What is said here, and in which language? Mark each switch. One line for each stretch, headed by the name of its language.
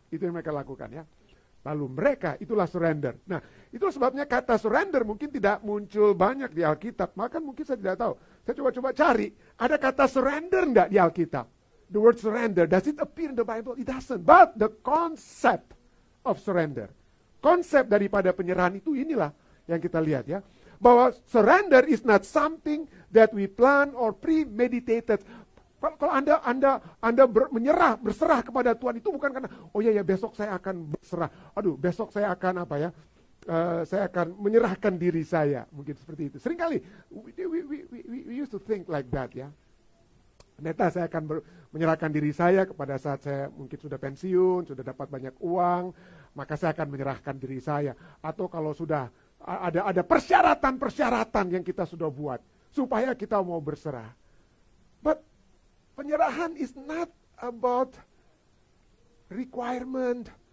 Indonesian: Itu yang mereka lakukan ya. Lalu mereka, itulah surrender. Nah, itu sebabnya kata surrender mungkin tidak muncul banyak di Alkitab. Maka mungkin saya tidak tahu. Saya coba cari, ada kata surrender enggak di Alkitab?
English: The word surrender, does it appear in the Bible? It doesn't. But the concept of surrender,
Indonesian: konsep daripada penyerahan itu inilah yang kita lihat ya.
English: Bahwa surrender is not something that we plan or premeditated.
Indonesian: Kalau Anda menyerah, berserah kepada Tuhan itu bukan karena oh ya besok saya akan berserah. Aduh, besok saya akan apa ya? Saya akan menyerahkan diri saya. Mungkin seperti itu.
English: Seringkali we used to think like that ya.
Indonesian: Ternyata saya akan menyerahkan diri saya kepada saat saya mungkin sudah pensiun, sudah dapat banyak uang, maka saya akan menyerahkan diri saya. Atau kalau sudah ada persyaratan-persyaratan yang kita sudah buat supaya kita mau berserah.
English: But penyerahan is not about requirement.